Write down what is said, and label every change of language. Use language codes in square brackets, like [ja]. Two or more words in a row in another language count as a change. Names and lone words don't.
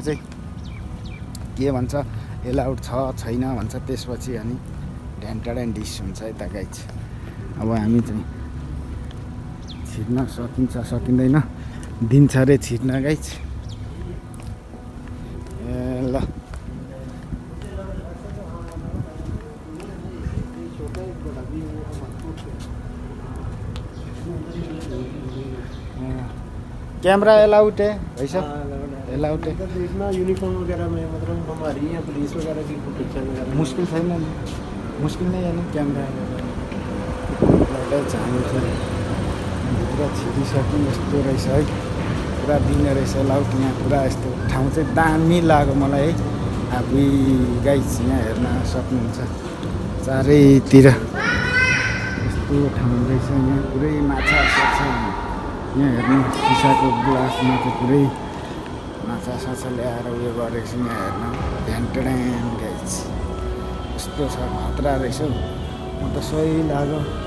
[ne] चाहिँ के भन्छ एलाउड छ छैन भन्छ त्यसपछि अनि ढ्यान्टाड्यान डिस हुन्छ यता गाइस अब हामी चाहिँ छिर्न सकिन्छ सकिँदैन दिन्छ अरे छिर्न गाइस [hi] ए ल कैमरा अलाउड है भाई साहब अलाउड है देखना यूनिफॉर्म वगैरह में मतलब हमारी यहाँ पुलिस वगैरह की प्रोटेक्शन वगैरह [ne] मुश्किल छैन नि मुश्किल नै होइन क्यामेरा पुरा छिरिसक्यो यस्तो रहेछ है पुरा दिने रहेछ लाउट यहाँ पुरा यस्तो ठाउँ चाहिँ दामी लाग्यो मलाई है अब गाइस यहाँ हेर्न सक्नुहुन्छ चारैतिर यस्तो ठाउँ रहेछ यहाँ पुरै माछा छ यहाँ हेर्नु सिसाको ग्लासमा चाहिँ पुरै माछा साछा ल्याएर उयो गरेको छु यहाँ हेर्न ढ्यान्टाड्यान गाइस यस्तो छ खतरा रहेछ हौ म त सही लाग्यो